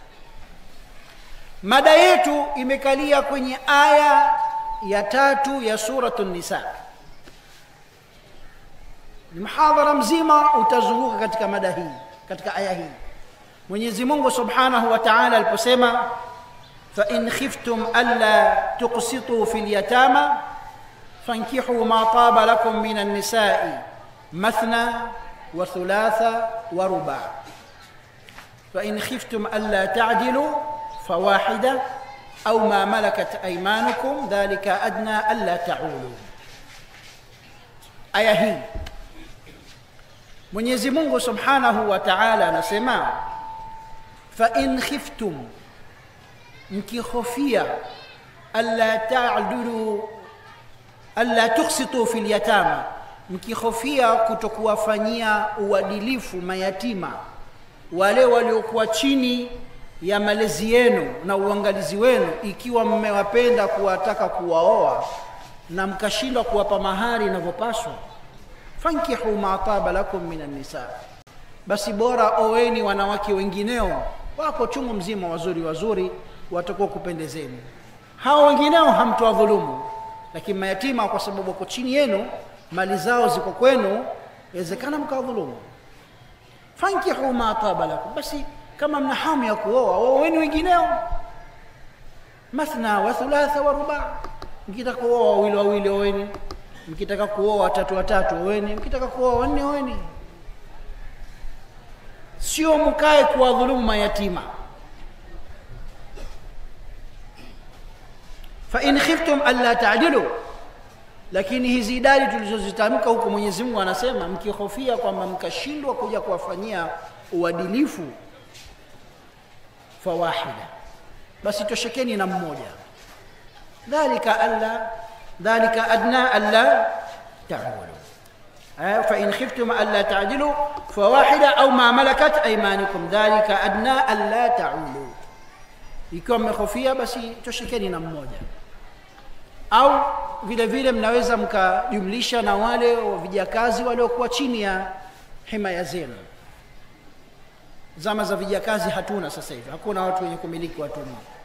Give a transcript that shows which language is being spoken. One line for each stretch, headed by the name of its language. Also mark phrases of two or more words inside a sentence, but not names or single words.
Swahili: Mada yetu imekalia kwenye aya ya 3 ya suratul Nisa. Muhadhara mzima utazunguka katika mada hii, katika aya hii. Mwenyezi Mungu
Arabic: سبحانه وتعالى aliposema فإن خفتم ألا تقسطوا في اليتامى فانكحوا ما طاب لكم من النساء مثنى وثلاث ورباع فإن خفتم ألا تعدلوا فواحدة أو ما ملكت أيمانكم ذلك أدنى ألا تعولوا.
Swahili: Aya hii Mwenyezi Mungu
Arabic: سبحانه وتعالى
Swahili: anasema
Arabic: فإن خفتم,
Swahili: mkikhofia
Arabic: ألا تعدلوا ألا تقسطوا في اليتامى,
Swahili: mkikhofia kutokuwafanyia uadilifu mayatima, wale waliokuwa chini ya malezi yenu na uangalizi wenu, ikiwa mmewapenda kuwataka kuwaoa na mkashindwa kuwapa mahari inavyopaswa,
Arabic: فانكحوا ما طاب لكم من النساء,
Swahili: basi bora oweni wanawake wengineo wako chungu mzima wazuri watakuwa kupendezeni. Hao wengineo hamtowadhulumu, lakini mayatima kwa sababu wako chini yenu, mali zao ziko kwenu, inawezekana mkawadhulumu.
Arabic: فانكحوا ما طاب لكم,
Swahili: basi kama mna hamu ya kuoa oweni wengineo,
Arabic: مثنى وثلاث ورباع.
Swahili: Mkitaka kuoa wawili oweni, mkitaka kuoa watatu oweni, mkitaka kuoa wanne oweni. Sio mkae kuwadhulumu mayatima.
Arabic: فإن خفتم ألا تعدلوا,
Swahili: lakini hizi idadi tulizozitamka huko Mwenyezi Mungu anasema mkihofia kwamba mkashindwa kuja kuwafanyia uadilifu, fawahida, basi toshekeni na mmoja.
Arabic: ذلك أدنى ألا تعولوا. فإن خفتم ألا تعدلوا فواحدة أو ما ملكت أيمانكم ذلك أدنى ألا تعولوا.
Swahili: Ikiwa mmehofia basi toshekeni na mmoja. Au vile vile mnaweza mkajumlisha na wale vijakazi waliokuwa chini ya himaya zenu. Zama za vijakazi hatuna sasa hivi, hakuna watu wenye kumiliki watumwa.